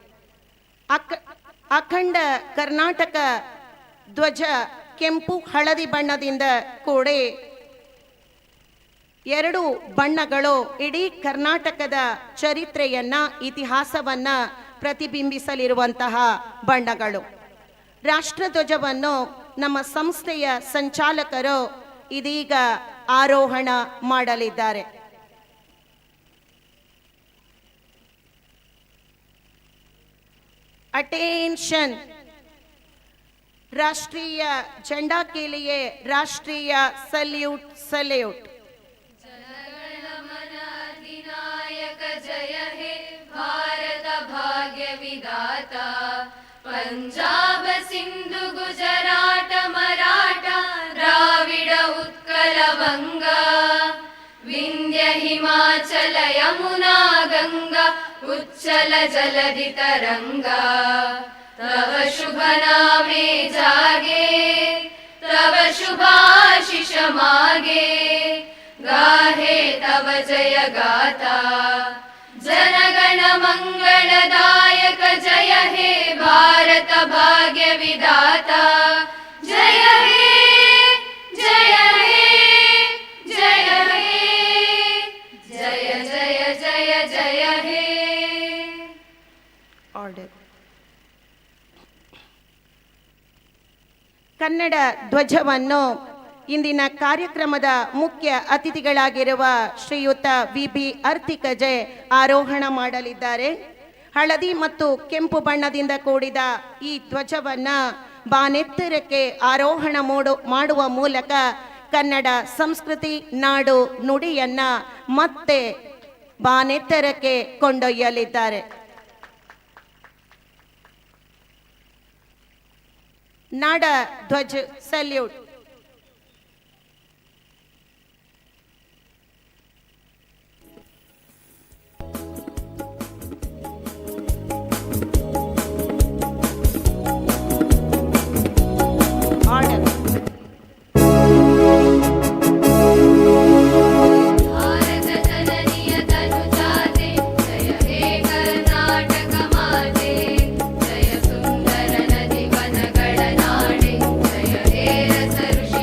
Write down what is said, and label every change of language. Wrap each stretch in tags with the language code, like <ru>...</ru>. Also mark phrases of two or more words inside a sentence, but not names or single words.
<kn>ಅಖಂಡ ಕರ್ನಾಟಕ ಧ್ವಜ ಕೆಂಪು ಹಳದಿ ಬಣ್ಣದಿಂದ ಕೂಡಿ ಎರಡು ಬಣ್ಣಗಳು ಇಡೀ ಕರ್ನಾಟಕದ ಚರಿತ್ರೆಯನ್ನ ಇತಿಹಾಸವನ್ನ ಪ್ರತಿಬಿಂಬಿಸಲಿರುವಂತಹ ಬಣ್ಣಗಳು. ರಾಷ್ಟ್ರಧ್ವಜವನ್ನು ನಮ್ಮ ಸಂಸ್ಥೆಯ ಸಂಚಾಲಕರು ಇದೀಗ ಆರೋಹಣ ಮಾಡಲಿದ್ದಾರೆ. ಅಟೆನ್ಷನ್.</kn> <hi>राष्ट्रीय झंडा के लिए राष्ट्रीय सल्यूट सल्यूट.</hi> <bn>জনগণমন অধিনায়ক জয় হে ভারত ভাগ্য বিধাতা. পঞ্জাব সিন্ধু গুজরাট মরাঠা দ্রাবিড় উৎকল বঙ্গ. বিন্ধ্য হিমাচল যমুনা গঙ্গা উচ্ছল জলধি তরঙ্গ. তব শুভ নামে জাগে তব শুভাশিস মাগে. গাহে তব জয় গাথা জনগণ মঙ্গলদায়ক জয় হে ভারত ভাগ্য বিধাতা. জয় হে জয় হে জয় হে জয় জয় জয় জয় হে.</bn> <kn>Order. ಕನ್ನಡ ಧ್ವಜವನ್ನು ಇಂದಿನ ಕಾರ್ಯಕ್ರಮದ ಮುಖ್ಯ ಅತಿಥಿಗಳಾಗಿರುವ ಶ್ರೀಯುತ ವಿ.ಬಿ. 𝐼𝐻𝑋𝐄 ಆರೋಹಣ ಮಾಡಲಿದ್ದಾರೆ. ಹಳದಿ ಮತ್ತು ಕೆಂಪು ಬಣ್ಣದಿಂದ ಕೂಡಿದ ಈ ಧ್ವಜವನ್ನ ಬಾನೆತ್ತರಕ್ಕೆ ಆರೋಹಣ ಮಾಡುವ ಮೂಲಕ ಕನ್ನಡ ಸಂಸ್ಕೃತಿ ನಾಡು ನುಡಿಯನ್ನ ಮತ್ತೆ ಬಾನೆತ್ತರಕ್ಕೆ ಕೊಂಡೊಯ್ಯಲಿದ್ದಾರೆ. ನಾಡ ಧ್ವಜ ಸಲ್ಯೂಟ್. ऑर्डर. ಭಾರತ ಜನನಿಯ ತನುಜಾತೆ ಜಯ ಹೇ ಕರ್ನಾಟಕ ಮಾತೆ. ಜಯ ಸುಂದರ ನದೀ ವನಗಳ ನಾಡೆ ಜಯ ಹೇ ರಸ</kn>